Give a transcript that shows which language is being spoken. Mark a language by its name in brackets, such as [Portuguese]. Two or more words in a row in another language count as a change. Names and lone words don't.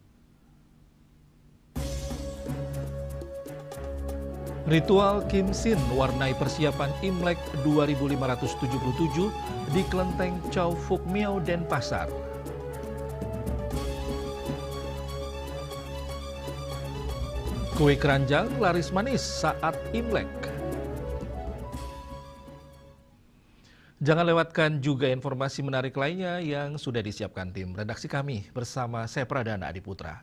[Indonesian] Ritual Kim Sin warnai persiapan Imlek 2577 di Kelenteng Chow Phuc Miao, Denpasar. Kue keranjang laris manis saat Imlek. Jangan lewatkan juga informasi menarik lainnya yang sudah disiapkan tim redaksi kami bersama saya Pradana Adiputra.